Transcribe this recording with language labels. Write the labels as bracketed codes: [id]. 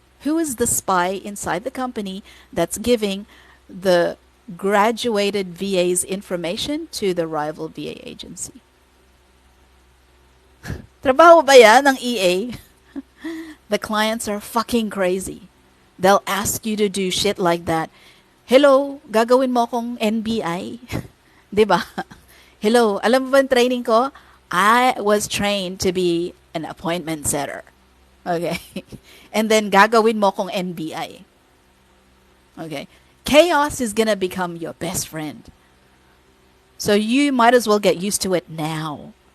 [en] Who is the spy inside the company that's giving the graduated VA's information to the rival VA agency? [tl] Trabaho ba yan ng EA? [en] The clients are fucking crazy. They'll ask you to do shit like that. [tl] Hello, gagawin mo akong NBI? 'Di ba? Hello, alam mo ba ang training ko? [en] I was trained to be an appointment setter. Okay. [tl] And then gagawin mo akong NBI. Okay. [en] Chaos is gonna become your best friend. So you might as well get used to it now.